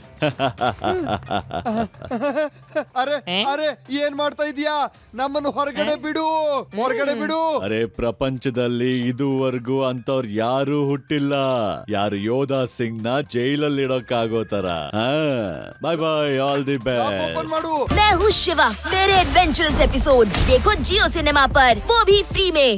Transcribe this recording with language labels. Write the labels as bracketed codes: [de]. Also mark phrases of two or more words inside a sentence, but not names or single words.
[kn] ಅರೆ ಅರೆ, ಏನ್ ಮಾಡ್ತಾ ಇದೀಯಾ? ನಮ್ಮನ್ನು ಹೊರಗಡೆ ಬಿಡು, ಹೊರಗಡೆ ಬಿಡು. ಅರೆ, ಪ್ರಪಂಚದಲ್ಲಿ ಇದುವರೆಗೂ ಅಂತವ್ರು ಯಾರು ಹುಟ್ಟಿಲ್ಲ ಯಾರು ಯೋಧಾ ಸಿಂಗ್ ನ ಜೈಲಲ್ಲಿ ಇಡೋಕ್ಕಾಗೋ ತರ. [en] bye bye, all the best. [hi] मैं हूँ शिवा। मेरे [en] adventurous episode [hi] देखो जियो सिनेमा पर, वो भी फ्री में।